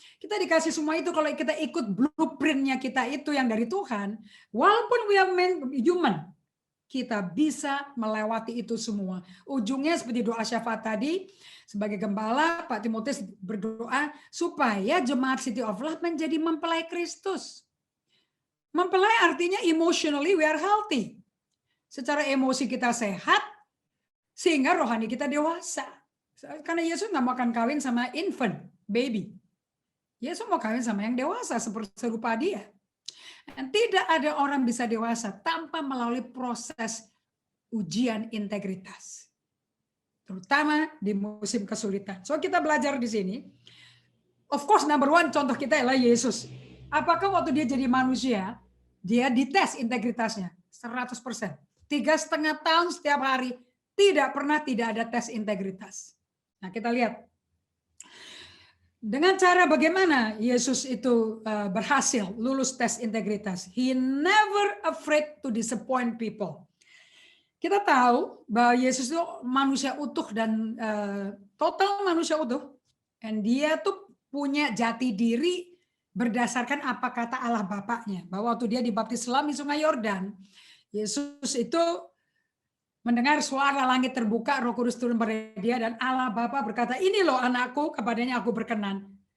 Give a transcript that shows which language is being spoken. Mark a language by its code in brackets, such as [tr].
[id] Kita dikasih semua itu kalau kita ikut blueprint-nya kita itu yang dari Tuhan. Walaupun [en] we are human, [id] kita bisa melewati itu semua. Ujungnya seperti doa syafaat tadi, sebagai gembala, Pak Timotius berdoa supaya jemaat City of Love menjadi mempelai Kristus. Mempelai artinya [en] emotionally we are healthy. [id] Secara emosi kita sehat, sehingga rohani kita dewasa. Karena Yesus nggak mau akan kawin sama [en] infant, baby. [id] Yesus mau kawin sama yang dewasa, seperti serupa dia. Dan tidak ada orang bisa dewasa tanpa melalui proses ujian integritas. Terutama di musim kesulitan. So kita belajar di sini. [en] Of course number one [id] contoh kita adalah Yesus. Apakah waktu dia jadi manusia, dia dites integritasnya 100%. 3,5 tahun setiap hari, tidak pernah tidak ada tes integritas. Nah kita lihat. Dengan cara bagaimana Yesus itu berhasil lulus tes integritas. [en] He never afraid to disappoint people. [id] Kita tahu bahwa Yesus itu manusia utuh dan total manusia utuh. Dan dia tuh punya jati diri berdasarkan apa kata Allah Bapaknya. Bahwa waktu dia dibaptis selam di Sungai Yordan, Yesus itu mendengar suara langit terbuka, Roh Kudus turun pada dia, dan Allah Bapa berkata, ini loh anakku, kepadanya aku berkenan.